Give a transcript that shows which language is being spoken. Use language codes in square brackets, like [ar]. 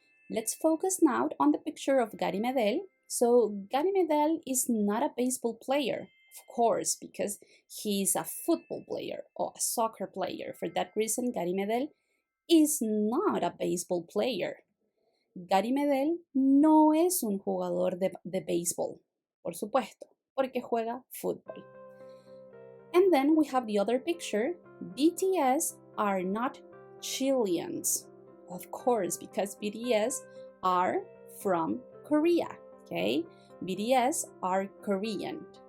[en] Let's focus now on the picture of Gary Medel. So Gary Medel is not a baseball player, of course, because he is a football player or a soccer player. For that reason, Gary Medel is not a baseball player. [es] Gary Medel no es un jugador de béisbol, por supuesto, porque juega fútbol. [en] And then we have the other picture. BTS are not Chileans, of course, because BTS are from Korea, okay? BTS are Korean.